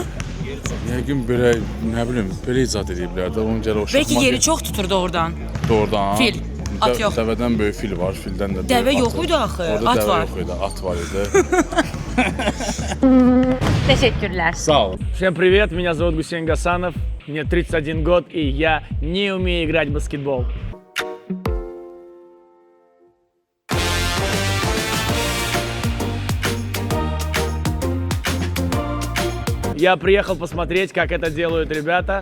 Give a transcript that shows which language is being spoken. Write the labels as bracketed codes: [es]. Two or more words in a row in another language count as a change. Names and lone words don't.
[az] Yəqin belə, nə bilim, belə icad ediblər də, onun gələ oxşatmaq. Belki yeri çox tutur doğrudan. Doğrudan. Fil. At yox. Dəvədən böyük fil var, fildən də böyük. Dəvə yox idi axı, orada at dəvə var. yox idi, at var idi. Teşekkürler. Sağ ol. [ru] Всем привет, меня зовут Гусейн Гасанов, мне 31 год и я не умею играть в баскетбол. Я приехал посмотреть, как это делают ребята.